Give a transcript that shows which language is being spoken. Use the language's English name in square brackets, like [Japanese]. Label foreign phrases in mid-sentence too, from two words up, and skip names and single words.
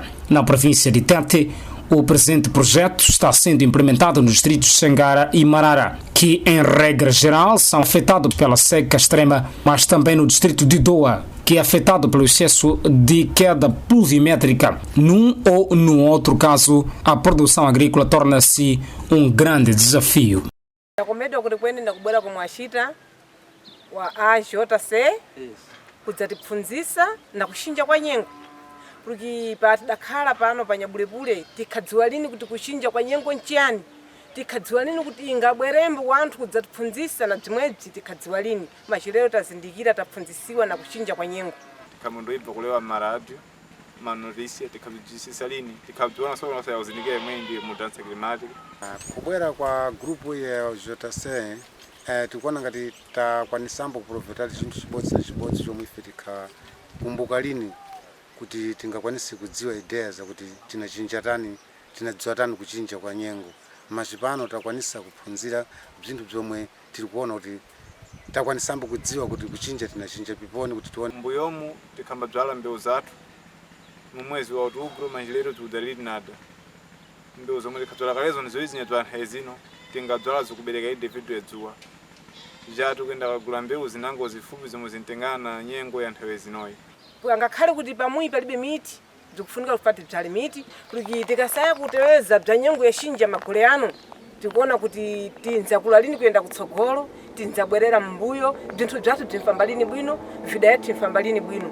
[Portuguese] Na província de Tete, o presente projeto está sendo implementado nos distritos de Xangara e Marara, que em regra geral são afetados pela seca extrema, mas também no distrito de Doa, que é afetado pelo excesso de queda pluviométrica. Num ou no outro caso, a produção agrícola torna-se um grande desafio. [Nyungwe] Wa AJC kudzatipfunzisa na kushinja kwa nyengo, porque patidakhala pano panyabulebule tikhadziwa lini kuti kushinja kwa nyengo nchiyani, tikhadziwa lini kuti ingabwerembo wanthu kudzatipfunzisa na bzimwebzi tikhadziwa lini, machilero tazindikira tapfunzisiwa na kushinja kwa nyengo. Kamundoibva kulewa maradio manotisia tikhabzisisa lini tikhabziona solo sa uzindikire mwendi [Portuguese] mudansa climatic. [Nyungwe] Kubwera kwa grupu ya JC tikuona ngati takwanisambo kuproveta chinthu chibodzi na chibodzi chomwe ife tikhakumbuka lini kuti tingakwanise kudziwa idea zakuti tinachinja tani, tinadziwa tani kuchinja kwa nyengo. Machipano takwanisa kuphunzira bzinthu bzomwe tiri kuona kuti takwanisambo kudziwa kuti kuchinja tinachinja piponi kuti tione. Mbuyomu tikhamba bzala mbewu zathu mu mwezi wa outubro, manjilero tiudzalili nada. Mbewu zomwe tikhadzala kalezo nizo izi nyadzwa hezino tingadzala zikubereka idevido yadzuwa. Jatu kwenda kagula mbewu zinango zifupi zomwe zintengana nyengo ya nthawe zinoyi. Ngakhale kuti pamui palibe miti zikufunika kufati bzali miti, kuti tikasaya kuteweza bza nyengo yashinja magole ano tikuona kuti tinzakula lini kuyenda kutsogolo, tinzabwerera mbuyo, bzinthu bzathu bzimfamba lini bwino, vida yathu imfamba lini bwino.